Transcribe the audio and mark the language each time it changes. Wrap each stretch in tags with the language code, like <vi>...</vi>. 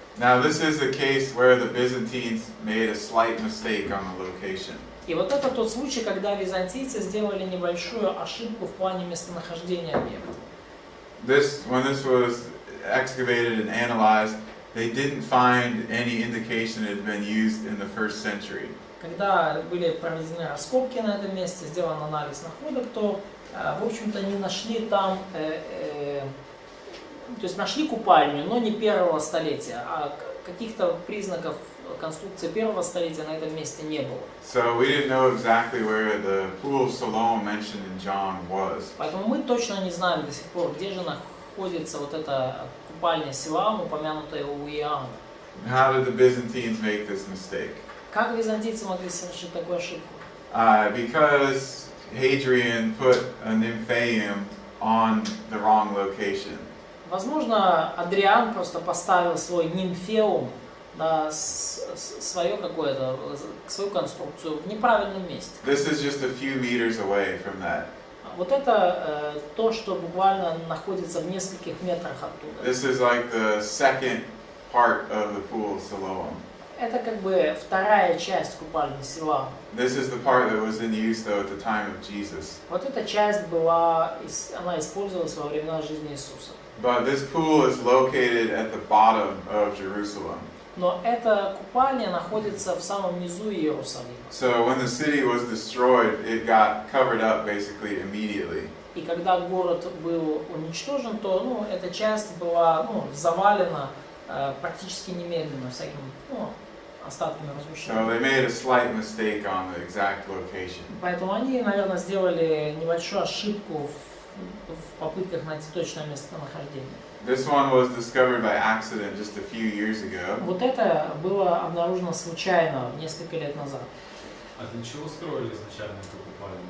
<en>Now this is the case where the Byzantines made a slight mistake on the location.</en> <ru>И вот это тот случай, когда византийцы сделали небольшую ошибку в плане местонахождения объекта.</ru> <en>When this was excavated and analyzed, they didn't find any indication it had been used in the first century.</en> <ru>Когда были проведены раскопки на этом месте, сделан анализ находок, то, в общем-то, не нашли там, то есть нашли купальню, но не первого столетия, а каких-то признаков конструкции первого столетия на этом месте не было.</ru> <en>So we didn't know exactly where the pool of Siloam mentioned in John was.</en> <ru>Поэтому мы точно не знаем до сих пор, где же находится вот эта купальня Силоам, упомянутая у Иоанна.</ru> <en>How did the Byzantines make this mistake?</en> <ru>Как византийцы могли совершить такую ошибку?</ru> <en>Because Hadrian put a nymphaeum on the wrong location.</en> <ru>Возможно, Адриан просто поставил свой нимфеум, да, свою конструкцию в неправильном месте.</ru> <en>This is just a few meters away from that.</en> <ru>Вот это то, что буквально находится в нескольких метрах оттуда.</ru> <en>This is like the second part of the pool of Siloam.</en> <ru>Это как бы вторая часть купальни Силоам.</ru> <en>This is the part that was in use though at the time of Jesus.</en> <ru>Вот эта часть была, она использовалась во времена жизни Иисуса.</ru> <en>But this pool is located at the bottom of Jerusalem.</en> <ru>Но эта купальня находится в самом низу Иерусалима.</ru> <en>So when the city was destroyed, it got covered up basically immediately.</en> <ru>И когда город был уничтожен, то эта часть была завалена практически немедленно всяким остатками</ru> <en>So</en> <ru>разрушения.</ru> <en>they made a slight mistake on the exact location.</en> <ru>Поэтому они, наверное, сделали небольшую ошибку в попытках найти точное местонахождение.</ru> <en>This one was discovered by accident just a few years ago.</en> <ru>Вот это было обнаружено случайно несколько лет назад. А для чего строили изначально эту купальню?</ru>